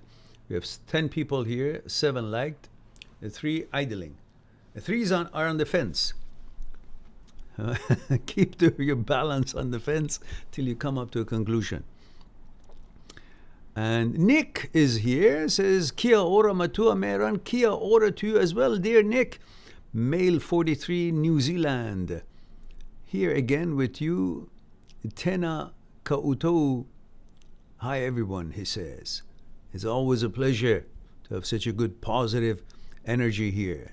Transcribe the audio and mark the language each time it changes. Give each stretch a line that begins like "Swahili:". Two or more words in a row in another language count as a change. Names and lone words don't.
English: We have 10 people here, 7 liked, 3 idling. The 3s are on the fence. Keep your balance on the fence till you come up to a conclusion. And Nick is here, says,
Māori: Kia ora matua meran, kia ora
English: to you as well, dear Nick. Male 43, New Zealand. Here again with you,
Māori: Tena Kautou.
English: Hi everyone, he says. It's always a pleasure to have such a good positive energy here.